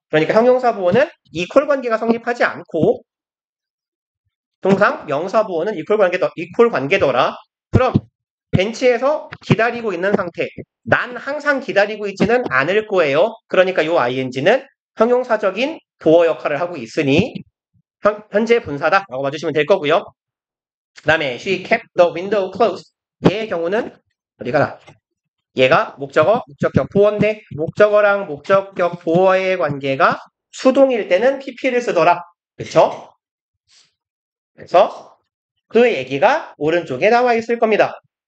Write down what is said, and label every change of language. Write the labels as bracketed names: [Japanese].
[Korean] 그러니까 형용사 보어는 이퀄 관계가 성립하지 않고 통상 명사 보어는 이퀄 관계더라. 그럼 벤치에서 기다리고 있는 상태. 난 항상 기다리고 있지는 않을 거예요. 그러니까 요 ing는 형용사적인 보어 역할을 하고 있으니 현재 분사다라고 봐주시면 될 거고요. 그 다음에 [English] she kept the window closed. [Korean] 얘의 경우는 어디 가라. 얘가 목적격 보어인데 목적어랑 목적격 보어의 관계가 수동일 때는 pp를 쓰더라. 그렇죠? 그래서 그 얘기가 오른쪽에 나와 있을 겁니다.